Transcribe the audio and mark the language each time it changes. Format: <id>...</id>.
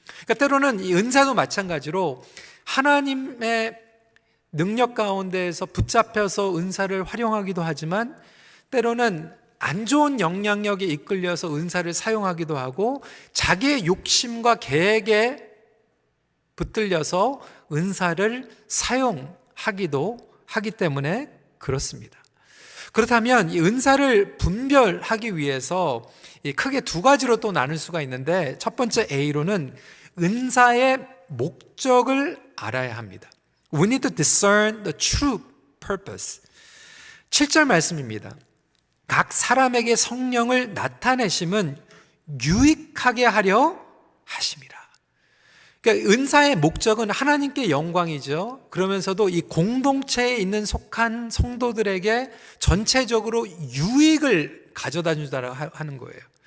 <ko>그러니까 때로는 이 은사도 마찬가지로 하나님의 능력 가운데에서 붙잡혀서 은사를 활용하기도 하지만 때로는 안 좋은 영향력에 이끌려서 은사를 사용하기도 하고 자기의 욕심과 계획에 붙들려서 은사를 사용하기도 하기 때문에 그렇습니다. 그렇다면 이 은사를 분별하기 위해서 크게 두 가지로 또 나눌 수가 있는데 첫 번째 A로는 은사의 목적을 알아야 합니다.</ko> <en>We need to discern the true purpose.</en> <ko>7절 말씀입니다. 각 사람에게 성령을 나타내심은 유익하게 하려 하심이라. 그러니까 은사의 목적은 하나님께 영광이죠. 그러면서도 이 공동체에 있는 속한 성도들에게 전체적으로 유익을 가져다 준다고 하는 거예요.</ko>